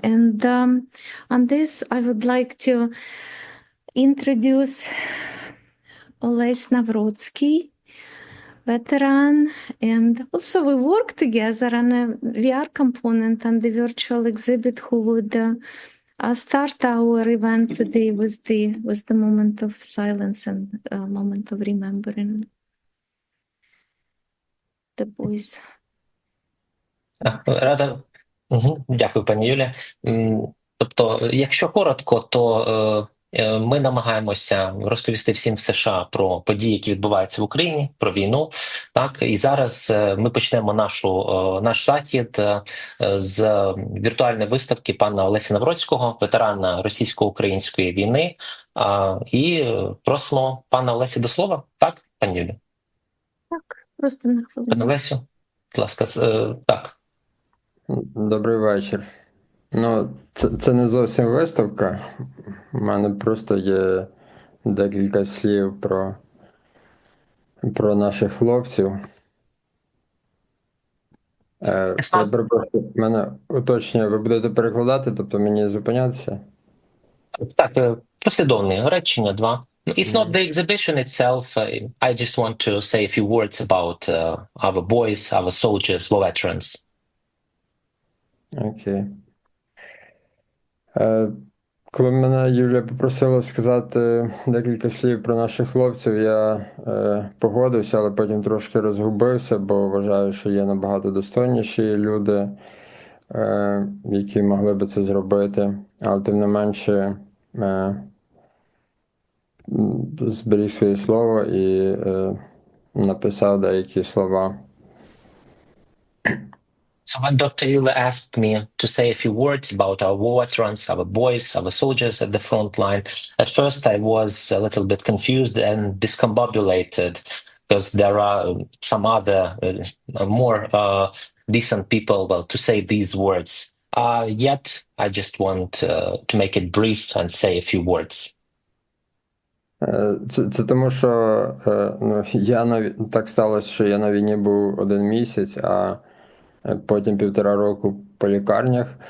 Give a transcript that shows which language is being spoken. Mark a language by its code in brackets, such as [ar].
[en] And on this, I would like to introduce Олесь Навроцький, veteran, and also we work together on a VR component on the virtual exhibit who would start our event today with the moment of silence and moment of remembering the boys. [uk] Рада. Дякую, пані Юлія. Тобто, якщо коротко, то ми намагаємося розповісти всім в США про події, які відбуваються в Україні, про війну. Так, і зараз ми почнемо наш захід з віртуальної виставки пана Олеся Навроцького, ветерана російсько-української війни. І просимо пана Олеся до слова. Так, пані Юлія? Так, просто на Пане хвилину. Олесю, будь ласка, так. Добрий вечір. Ну, це не зовсім виставка. У мене просто є декілька слів про наших хлопців. Я перепрошую, в мене уточнення, ви будете перекладати, тобто мені зупинятися? Так, послідовні речення два. [en] It's not the exhibition itself. I just want to say a few words about our boys, our soldiers, war veterans. [uk] Окей. Коли мене Юлія попросила сказати декілька слів про наших хлопців, я погодився, але потім трошки розгубився, бо вважаю, що є набагато достойніші люди, які могли би це зробити. Але тим не менше зберіг своє слово і написав деякі слова. [en] So when Dr. Yula asked me to say a few words about our war veterans, our boys, our soldiers at the front line, at first I was a little bit confused and discombobulated because there are some other more decent people, well, to say these words. Yet I just want to make it brief and say a few words. [uk] Це тому, що так сталося, що я на війні був 1 місяць, а потім 1,5 року по лікарнях.